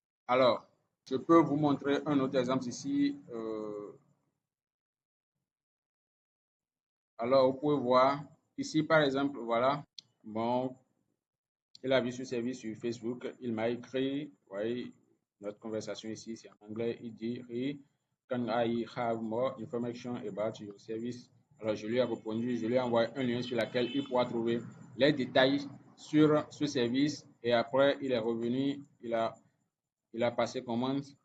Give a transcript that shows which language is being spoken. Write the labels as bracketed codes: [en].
[fr] Alors, je peux vous montrer un autre exemple ici. Alors, vous pouvez voir ici, par exemple, voilà. Bon, il a vu ce service sur Facebook. Il m'a écrit, vous voyez, notre conversation ici, c'est en anglais. Il dit, [en] hey, can I have more information about your service? [fr] Alors, je lui ai répondu, je lui ai envoyé un lien sur lequel il pourra trouver les détails sur ce service. Et après, il est revenu, il a passé commande.